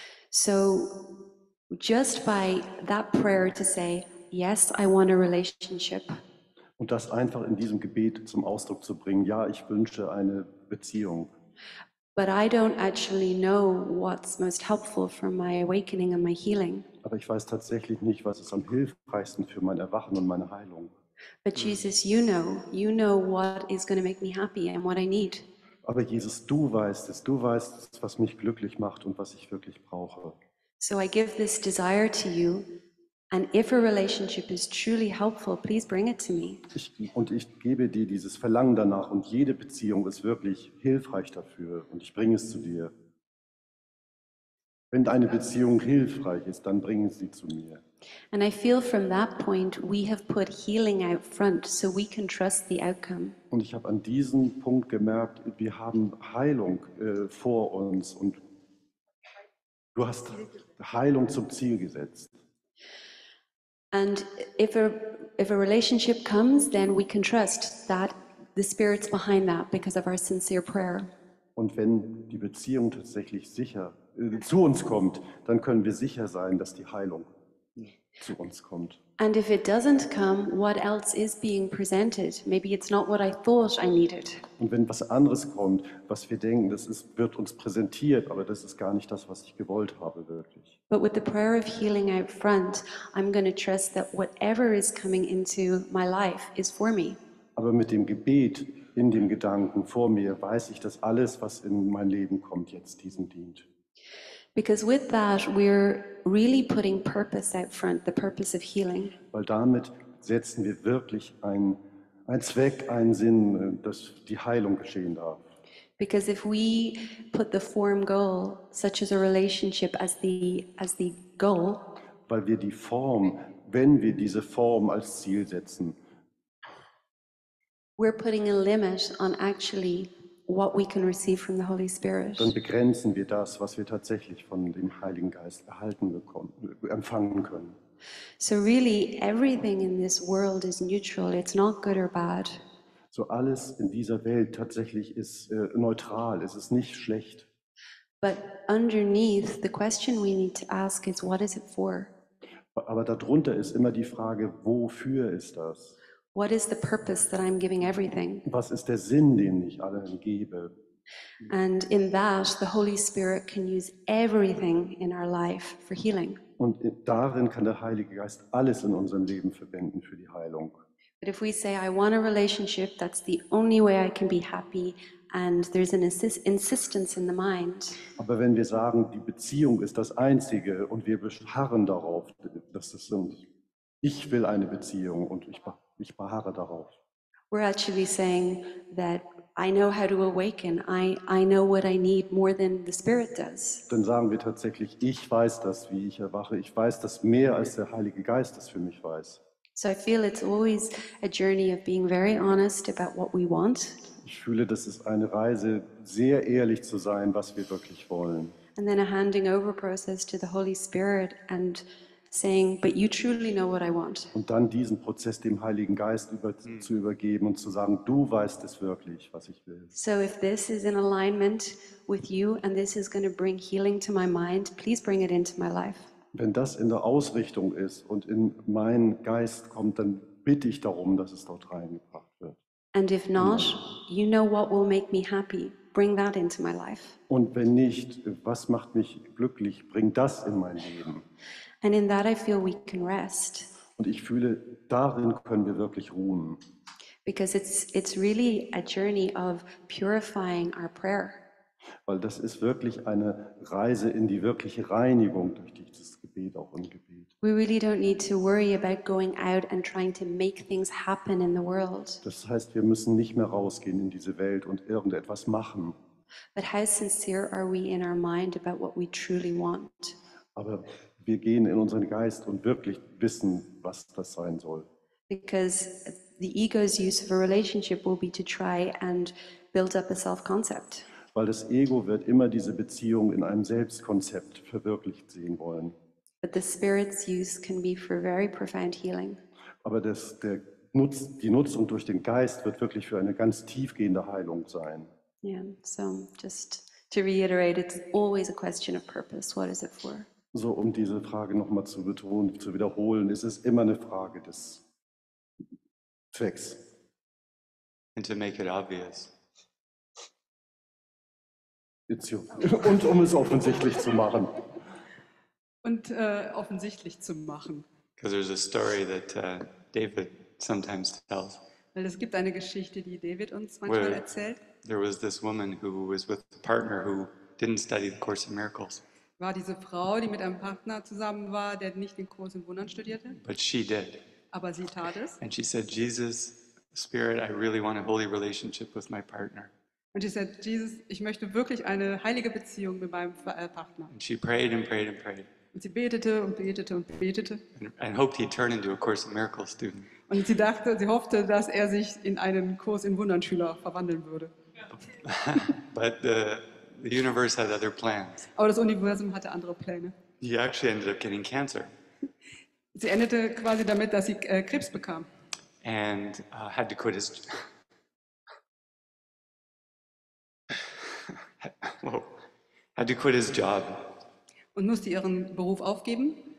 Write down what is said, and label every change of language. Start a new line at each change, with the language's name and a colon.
English: So just by that prayer to say, yes, I want a relationship.
German: Und das einfach in diesem Gebet zum Ausdruck zu bringen, ja, ich wünsche eine Beziehung.
English: But I don't actually know what's most helpful for my awakening and my healing.
German: Aber ich weiß tatsächlich nicht, was ist am hilfreichsten für mein Erwachen und meine Heilung.
English: But Jesus, you know what is going to make me happy and what I need.
German: Aber Jesus, du weißt es, was mich glücklich macht und was ich wirklich brauche.
English: So I give this desire to you, and if a relationship is truly helpful, please bring it to me.
German: Ich gebe dir dieses Verlangen danach und jede Beziehung ist wirklich hilfreich dafür und ich bringe es zu dir. Wenn deine Beziehung hilfreich ist, dann bring sie zu mir.
English: And I feel from that point we have put healing out front so we can trust the outcome.
German: Und ich habe an diesem Punkt gemerkt, wir haben Heilung vor uns und du hast Heilung zum Ziel gesetzt.
English: And if a if a relationship comes, then we can trust that the Spirit's behind that because of our sincere prayer.
German: Und wenn die Beziehung tatsächlich zu uns kommt, dann können wir sicher sein, dass die Heilung zu uns kommt.
English: And if it doesn't come, what else is being presented? Maybe it's not what I thought I needed.
German: Und wenn was anderes kommt, was wir denken, wird uns präsentiert, aber das ist gar nicht das, was ich gewollt habe, wirklich.
English: But with the prayer of healing out front, I'm going to trust that whatever is coming into my life is for me.
German: Aber mit dem Gebet in dem Gedanken vor mir weiß ich, dass alles, was in mein Leben kommt, jetzt diesem dient.
English: Because with that, we're really putting purpose out front, the purpose of healing.
German: Weil damit setzen wir wirklich einen Zweck, einen Sinn, dass die Heilung geschehen darf.
English: Because if we put the form goal, such as a relationship, as the goal,
German: Weil wir die Form, wenn wir diese Form als Ziel setzen,
English: we're putting a limit on actually what we can receive from the Holy Spirit.
German: dann begrenzen wir das, was wir tatsächlich von dem Heiligen Geist empfangen können.
English: So really, everything in this world is neutral. It's not good or bad.
German: So alles in dieser Welt tatsächlich ist neutral, es ist nicht schlecht.
English: But underneath, the question we need to ask is, what is it for?
German: Aber darunter ist immer die Frage, wofür ist das?
English: What is the purpose that I'm giving everything?
German: Was ist der Sinn, den ich allen gebe?
English: And in that, the Holy Spirit can use everything in our life for healing.
German: Und darin kann der Heilige Geist alles in unserem Leben verwenden für die Heilung.
English: But if we say, I want a relationship, that's the only way I can be happy, and there's an insistence in the mind,
German: Aber wenn wir sagen, die Beziehung ist das Einzige und wir beharren darauf, dass das sind, ich will eine Beziehung und ich beharre darauf,
English: we're actually saying that I know how to awaken. I know what I need more than the Spirit does.
German: dann sagen wir tatsächlich, ich weiß das, wie ich erwache, ich weiß das mehr, als der Heilige Geist das für mich weiß.
English: So I feel it's always a journey of being very honest about what we want,
German: Ich fühle, das ist eine Reise, sehr ehrlich zu sein, was wir wirklich wollen.
English: and then a handing over process to the Holy Spirit and saying, but you truly know what I want.
German: Und dann diesen Prozess dem Heiligen Geist zu übergeben und zu sagen, du weißt es wirklich, was ich will.
English: So if this is in alignment with you and this is going to bring healing to my mind, please bring it into my life.
German: Wenn das in der Ausrichtung ist und in meinen Geist kommt, dann bitte ich darum, dass es dort reingebracht wird.
English: And if not, you know what will make me happy. Bring that into my life.
German: Und wenn nicht, was macht mich glücklich? Bring das in mein Leben.
English: And in that I feel we can rest.
German: Und ich fühle, darin können wir wirklich ruhen.
English: Because it's really a journey of purifying our prayer.
German: Weil das ist wirklich eine Reise in die wirkliche Reinigung durch dieses Gebet, auch im Gebet.
English: We really don't need to worry about going out and trying to make things happen in the world.
German: Das heißt, wir müssen nicht mehr rausgehen in diese Welt und irgendetwas machen.
English: But how sincere are we in our mind about what we truly want?
German: Aber wir gehen in unseren Geist und wirklich wissen, was das sein soll.
English: Because the ego's use of a relationship will be to try and build up a self-concept.
German: Weil das Ego wird immer diese Beziehung in einem Selbstkonzept verwirklicht sehen wollen.
English: But the Spirit's use can be for very profound healing.
German: Aber die Nutzung durch den Geist wird wirklich für eine ganz tiefgehende Heilung sein.
English: Yeah, so just to reiterate, it's always a question of purpose. What is it for?
German: So, um diese Frage nochmal zu betonen, zu wiederholen, ist es immer eine Frage des Zwecks. And to make it obvious. Und um es offensichtlich zu machen. Und offensichtlich zu machen.
English: Because there's a story that David sometimes tells.
German: Weil es gibt eine Geschichte, die David uns manchmal erzählt.
English: There was this woman who was with a partner who didn't study the Course in Miracles.
German: War diese Frau, die mit einem Partner zusammen war, der nicht den Kurs in Wundern studierte,
English: But she did.
German: aber sie tat es.
English: And she said, Jesus, Spirit, I really want a holy relationship with my partner.
German: Und sie sagt, Jesus, ich möchte wirklich eine heilige Beziehung mit meinem Partner.
English: And she prayed and prayed and prayed
German: Und sie betete und betete und betete.
English: and hoped he'd turn into a Course in Miracles student.
German: Und sie hoffte, dass er sich in einen Kurs in Wundern-Schüler verwandeln würde.
English: But the universe had other plans.
German: Aber das Universum hatte andere Pläne.
English: He actually ended up getting cancer.
German: Sie endete quasi damit, dass sie Krebs bekam.
English: And had to quit his whoa, had to quit his job.
German: Und musste ihren Beruf aufgeben.